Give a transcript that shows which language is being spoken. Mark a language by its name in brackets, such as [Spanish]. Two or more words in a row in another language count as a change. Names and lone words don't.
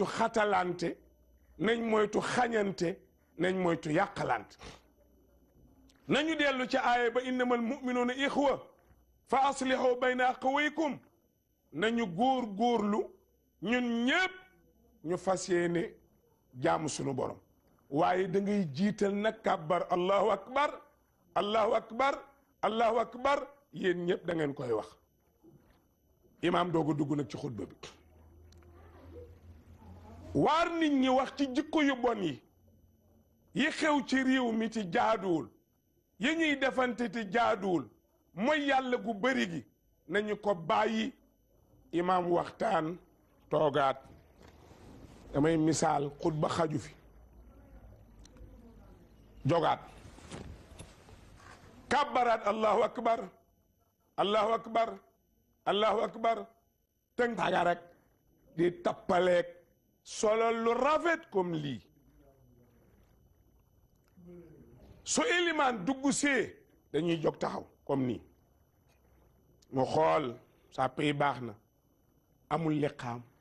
[Wolof] xatalante nañ moytu xañante nañ moytu yàqalante nañu dellu ci aaya ba [Arabic] إنما المؤمنون إخوة فأصلحوا بين أخويكم [Wolof] nañu góorlu ñun ñépp ñu fas yéene jaamu sunu borom waaye da ngay jiital nag kàbbar [Arabic] الله أكبر الله أكبر الله أكبر [Wolof] yéen ñëpp da ngeen koy wax imaam dooga dugg nag ci xutba bi waar nit ñi wax ci jikko yu bon yi xew ci réew mi ci jaaduwul yi ñuy defante ci jaaduwul mooy yàlla gu bëri gi nañu ko bàyyi imaam waxtaan toogaat damay misaal xutba xaju fi jogaat kàbbaraat [Arabic] الله أكبر الله أكبر الله أكبر [Wolof] tënkaga rek di tappaleeg solo lu rafet comme lii su ilimaan dugg see dañuy jóg taxaw comme nii mu xool sàpp yi baax na amul liqaam